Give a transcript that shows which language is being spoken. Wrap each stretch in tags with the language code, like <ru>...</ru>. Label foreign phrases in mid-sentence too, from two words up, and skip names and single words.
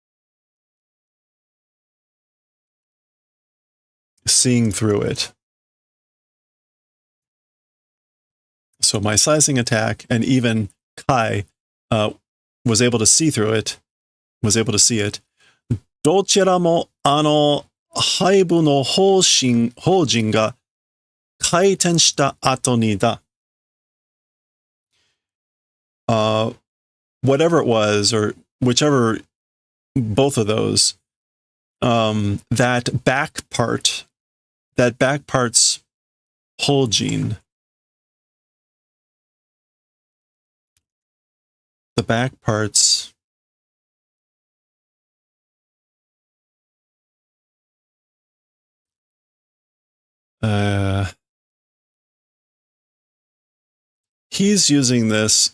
<en>Seeing through it. So my slicing attack and even Kai was able to see through it, was able to see it.</en> <ja>どちらも背部の方陣が回転した後にだ.</ja> <en>Whatever it was, or whichever, both of those, that back part's houjin, the back part's he's using this.</en>